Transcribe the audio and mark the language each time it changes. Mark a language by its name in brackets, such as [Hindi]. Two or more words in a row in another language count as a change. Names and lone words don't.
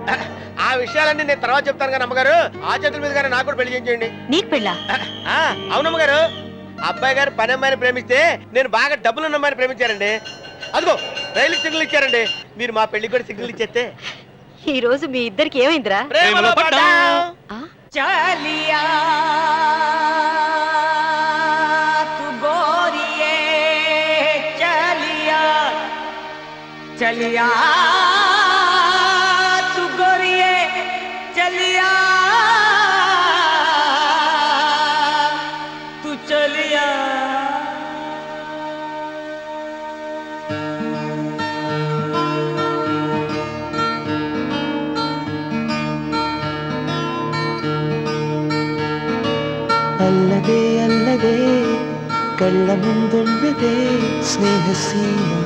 [Telugu] ఆ విషయాలన్నీ నేను తర్వాత చెప్తాను కానీ అమ్మగారు ఆ చేతుల మీద నాకు కూడా పెళ్లి చేయండి. నీకు పెళ్ళా? అవునమ్మగారు, అబ్బాయి గారు పని అమ్మాయిని ప్రేమిస్తే నేను బాగా డబ్బులున్న అమ్మాయిని ప్రేమించారండి. అదిగో రైలు సిగ్నల్ ఇచ్చారండి. మీరు మా పెళ్లికి కూడా సిగ్నల్ ఇచ్చేస్తే. ఈ రోజు మీ ఇద్దరికి ఏమైందిరా? ప్రేమలో పడ్డాం. [Hindi] चलिया तू गोरिये चलिया चलिया तू गोरिये चलिया तू चलिया [Telugu] అల్లదే అల్లదే కళ్ళ ముందున్నదే స్నేహసీమ